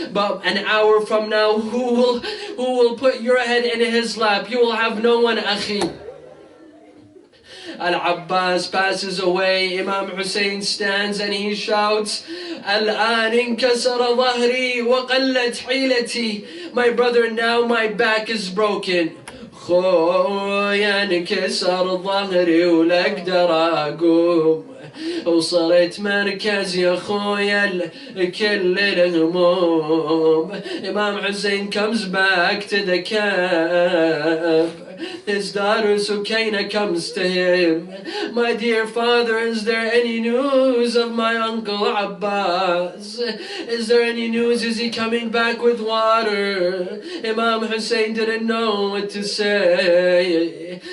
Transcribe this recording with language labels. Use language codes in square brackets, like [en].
[en] But an hour from now, who will put your head in his lap? You will have no one, akhi. Al-Abbas passes away. Imam Hussein stands and he shouts, [ar] Al-an inkasara dhahri wa qallat hilati. [en] My brother, now my back is broken. [ar] خويا انكسر ظهري ولا اقدر اقوم وصرت مركز يا خويا كل الهموم. [en] Imam Hussein comes back to the camp. His daughter Sukaina comes to him. My dear father, is there any news of my uncle Abbas? Is there any news? Is he coming back with water? Imam Hussein didn't know what to say.